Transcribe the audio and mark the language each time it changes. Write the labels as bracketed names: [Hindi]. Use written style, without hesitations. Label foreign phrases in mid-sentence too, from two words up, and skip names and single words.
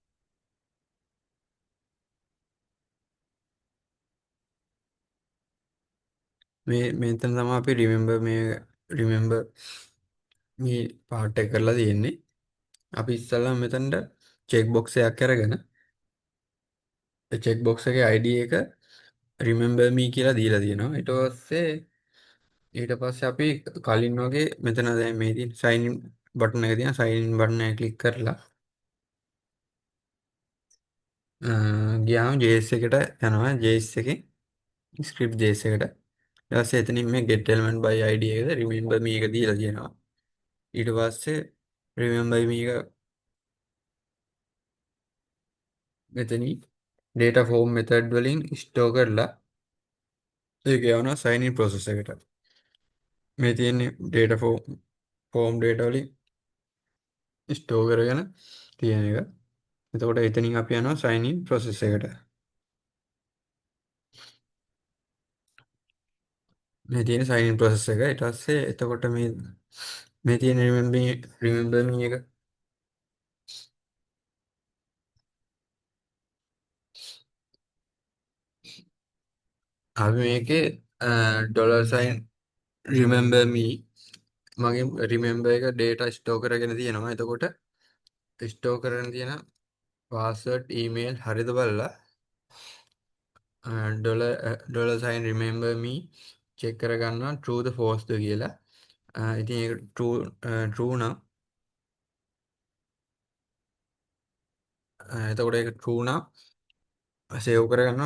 [Sinhala] මෙතන තමයි අපි remember මේ පාර්ට් එක කරලා තියෙන්නේ. අපි ඉස්සල්ලා මෙතනට [English] check box [Sinhala] එකක් අරගෙන [English] check box [Sinhala] එකේ ID එක [English] remember me [Sinhala] කියලා දීලා තියෙනවා. ඊට පස්සේ අපි කලින් වගේ මෙතන දැන් මේ තියෙන [English] sign in [Sinhala] බටන් එක තියෙනවා. [English] sign in [Sinhala] බටන් එක ක්ලික් කරලා ගියාම JS එකට යනවා. JS එකේ [English] script JS [Sinhala] එකට. ඊට පස්සේ එතනින් මේ [English] get element by ID [Sinhala] එකද [English] remember me [Sinhala] එක දීලා තියෙනවා. ඊට පස්සේ [English] remember me [Sinhala] එක මෙතනින් [English] data form method [Sinhala] වලින් store කරලා ඒක යවනවා [English] sign in process [Sinhala] එකට. මේ තියෙන්නේ [English] data form data [Sinhala] වලින් store කරගෙන තියෙන එක. එතකොට එතනින් අපි යනවා [English] sign in process [Sinhala] එකට. මේ තියෙන [English] sign in process [Sinhala] එක. ඊට පස්සේ එතකොට මේ තියෙන [English] remember me [Sinhala] එක අපි මේකේ [English] dollar sign remember me [Sinhala] මගේ remember එක [English] data store [Sinhala] කරගෙන තියෙනවා. එතකොට store කරගෙන තියෙන [English] password email [Sinhala] හරිද බලලා [English] dollar sign remember me check [Sinhala] කරගන්නවා true ද false ද කියලා. ඉතින් ඒක true නම් එතකොට ඒක true නම් සේව් කරගන්නවා.